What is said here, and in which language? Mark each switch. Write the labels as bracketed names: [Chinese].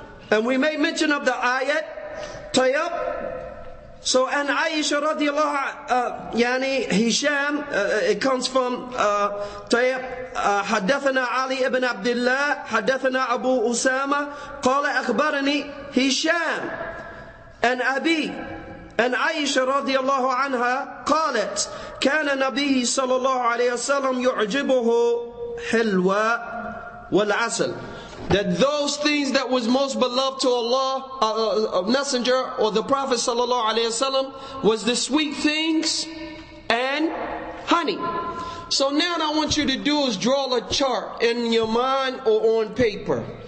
[English] And we made mention of the ayat, Tayyab. So, and Aisha radiallahu yani Hisham, it comes from Tayyab, [Arabic] حدثنا علي ابن عبد الله حدثنا أبو أسامة قال أخبرني هشام and أبي [English] and Aisha radiallahu anha [Arabic] قالت كان النبي صلى الله عليه وسلم يعجبه حلوى والعسل. [English] That those things that was most beloved to Allah, a messenger or the Prophet sallallahu alaihi wasallam, was the sweet things and honey. So now what I want you to do is draw a chart in your mind or on paper.